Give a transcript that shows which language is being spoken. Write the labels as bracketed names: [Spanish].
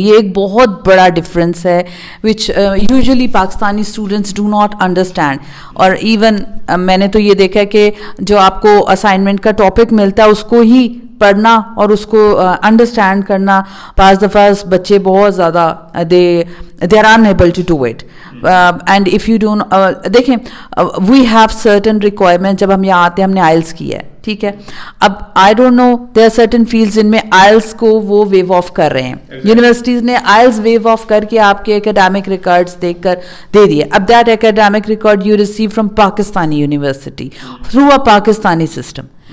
[Urdu] یہ ایک بہت بڑا [English] Difference ہے which usually Pakistani students do not understand. [Urdu] اور ایون میں نے تو یہ دیکھا ہے کہ جو آپ کو اسائنمنٹ کا ٹاپک ملتا ہے اس کو ہی پڑھنا اور اس کو انڈرسٹینڈ کرنا بعض دفعہ بچے بہت زیادہ [English] they are unable to do it. And if you don't [Urdu] دیکھیں [English] we have certain requirements. [Urdu] جب ہم یہاں آتے ہیں ہم نے آئلس کی ہے, ٹھیک ہے. اب [English] I don't know there are certain fields [Urdu] ان میں آئلس کو وہ ویو آف کر رہے ہیں. یونیورسٹیز نے آئلس ویو آف کر کے آپ کے اکیڈیمک ریکارڈس دیکھ کر دے دیے. اب [English] That academic record you receive from Pakistani university through a Pakistani system.